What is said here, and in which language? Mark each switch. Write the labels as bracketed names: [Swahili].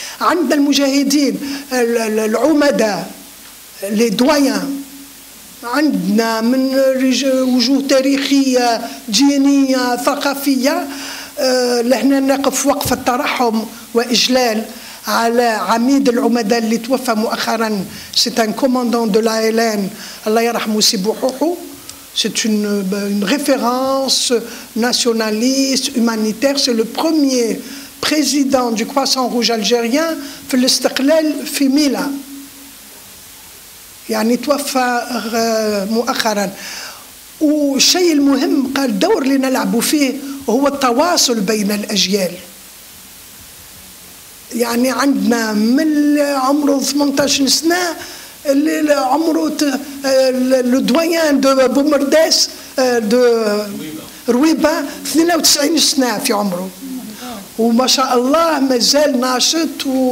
[Arabic] عندنا المجاهدين العمداء les doyens، عندنا من وجوه تاريخية دينية ثقافية. لهنا نقف وقفة ترحم وإجلال على عميد العمداء اللي توفى مؤخرا، [French] c'est un commandant de l'ALN [Arabic] الله يرحمه سي بوحوحو. [French] C'est une référence nationaliste, humanitaire. C'est le premier président du Croissant Rouge algérien [Arabic] في الاستقلال في ميلا. يعني توفى مؤخرا. والشيء المهم قال الدور اللي نلعبوا فيه هو التواصل بين الأجيال. يعني عندنا من عمره 18 سنة اللي عمره [French] لو دويان دو بومرداس دو رويبة [Arabic] 92 سنة في عمره، وما شاء الله مازال ناشط.